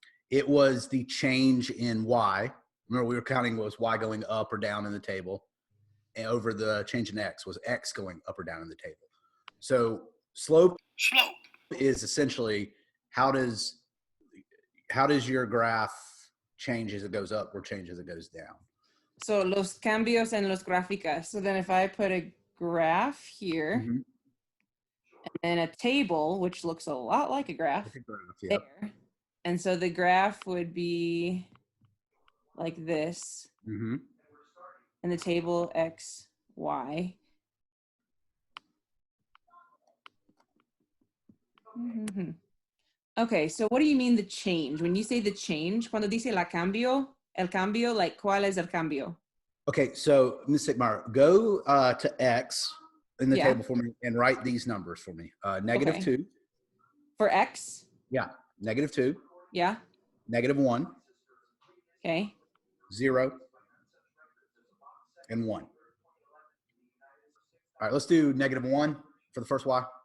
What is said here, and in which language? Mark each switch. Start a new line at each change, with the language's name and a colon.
English: It was the change in y. Remember, we were counting was y going up or down in the table, and over the change in x was x going up or down in the table. So slope is essentially how does your graph change as it goes up or change as it goes down?
Spanish: So los cambios en los gráficas.
English: So then if I put a graph here Mhm. and a table, which looks a lot like a graph, Yep. there. And so the graph would be like this, Mhm. and the table X, Y. Mhm. Okay, so what do you mean the change? When you say the change,
Spanish: cuando dice el cambio, like, ¿cuál es el cambio?
English: Okay, so Ms. Sigmar, go to X in the Yeah. table for me and write these numbers for me. Negative Okay. 2. For X? Yeah. Negative 2. Yeah. Negative 1. Okay. 0. And 1. All right, let's do negative 1 for the first Y.